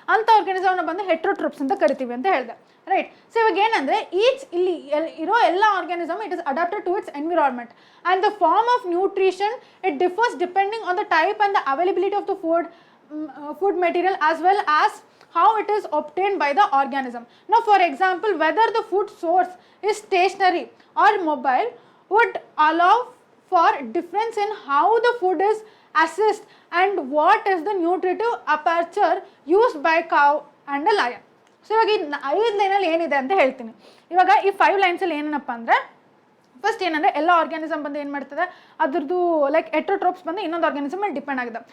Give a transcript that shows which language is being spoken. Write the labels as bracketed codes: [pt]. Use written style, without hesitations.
[kn] ಅಂಥ ಆರ್ಗ್ಯಾನಿಸಮ್ನ ಬಂದು ಹೆಟ್ರೋಟ್ರೋಪ್ಸ್ ಅಂತ ಕರಿತೀವಿ ಅಂತ ಹೇಳಿದೆ, [en] Right? So ಇವಾಗ ಏನಂದರೆ each [kn] ಇಲ್ಲಿ ಇರೋ ಎಲ್ಲ organism [en] It is adapted to its environment and the form of nutrition it differs depending on the type and the availability of the food material as well as how it is obtained by the organism. Now for example, whether the food source is stationary or mobile would allow for difference in how the food is assist and what is the nutritive aperture used by cow and a lion. [kn] So ಇವಾಗ ಈ 5 ಲೈನಲ್ಲಿ ಏನಿದೆ ಅಂತ ಹೇಳ್ತೀನಿ. ಇವಾಗ ಈ 5 ಲೈನ್ಸಲ್ಲಿ ಏನೇನಪ್ಪ ಅಂದರೆ first ಏನಂದರೆ ಎಲ್ಲ ಆರ್ಗ್ಯಾನಿಸಮ್ ಬಂದು ಏನು ಮಾಡ್ತದೆ ಅದ್ರದ್ದು ಲೈಕ್ ಹೆಟ್ರೋಟ್ರೋಪ್ಸ್ ಬಂದು ಇನ್ನೊಂದು ಆರ್ಗ್ಯಾನಿಸಮ್ ಮೇಲೆ ಡಿಪೆಂಡ್ ಆಗಿದೆ.